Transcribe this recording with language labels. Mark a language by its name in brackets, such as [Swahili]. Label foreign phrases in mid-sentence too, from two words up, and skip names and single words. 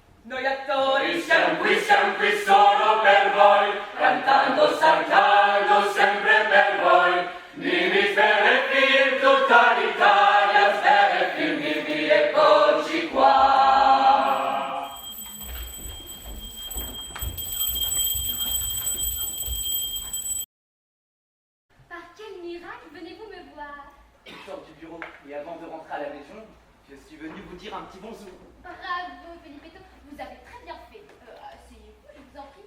[Italian] Noi attori siamo qui solo per voi, cantando, saltando sempre per voi. Nini Sverre tutta l'Italia, Sverre vivi, eccoci qua. [French] Par quel miracle venez-vous me voir? Je sors du bureau et avant de rentrer à la maison, je suis venu vous dire un petit bonjour. Bravo, Felipeto, vous avez très bien fait. Asseyez-vous, je vous en prie.